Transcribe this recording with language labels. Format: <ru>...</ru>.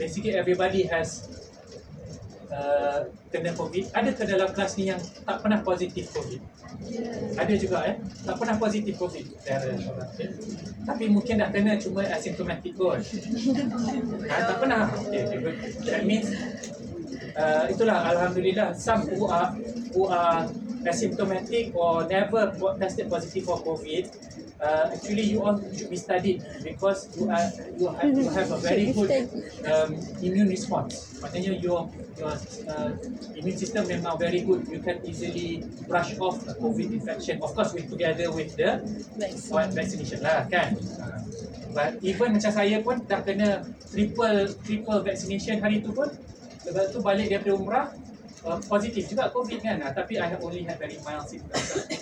<en>Basically everybody has kena COVID.</en> <ms>Ada ke dalam kelas ni yang tak pernah positif COVID? Ada juga tak pernah positif COVID. Okay. Tapi mungkin dah kena cuma asymptomatic kot. Tak pernah.</ms> <en>Okay, good. That means</en> <ms>itulah alhamdulillah</ms> <en>some who are asymptomatic or never tested positive for COVID. Actually you all should be studied because you have a very good immune response. Maknanya your immune system memang very good. You can easily brush off the COVID infection. Of course together with the vaccination</en> <ms>lah kan. But even macam saya pun dah kena triple vaccination hari tu pun. Lepas tu balik daripada umrah positif juga COVID kan.</ms> <en>Tapi I have only had very mild symptoms.</en>